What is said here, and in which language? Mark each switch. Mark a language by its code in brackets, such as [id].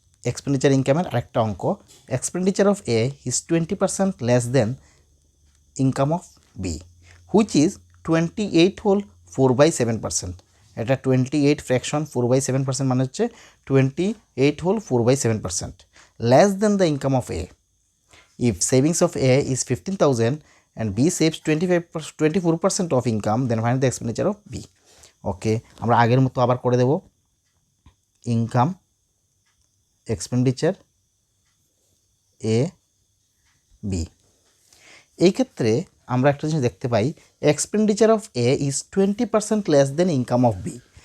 [bn] Expenditure ইনকামের আরেকটা অঙ্ক, [en] Expenditure of A is 20% less than income of B which is 28 whole 4/7%। [bn] এটা 28 fraction 4/7% মানে হচ্ছে [en] 28 whole 4/7% less than the income of A. If savings of A is 15,000 and B saves 24% of income, then find the expenditure of B. [bn] ওকে, আমরা আগের মতো আবার করে দেব, income expenditure A B. এই ক্ষেত্রে আমরা একটা জিনিস দেখতে পাই, [en] Expenditure of A is 20% less than income of B.